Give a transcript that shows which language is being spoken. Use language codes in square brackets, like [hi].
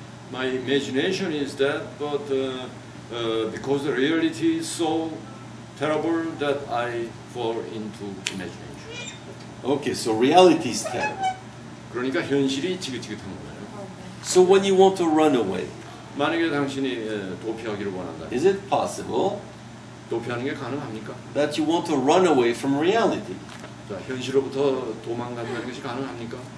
[en] My imagination is that, but because the reality is so terrible that I fall into imagination. Okay, so reality is terrible. [ko] 그러니까 현실이 지긋지긋한 거예요. [en] So when you want to run away, [ko] 만약에 당신이 도피하기를 원한다. [en] is it possible [ko] 도피하는 게 가능합니까? [en] that you want to run away from reality? [ko] 자, 현실로부터 도망간다는 것이 가능합니까?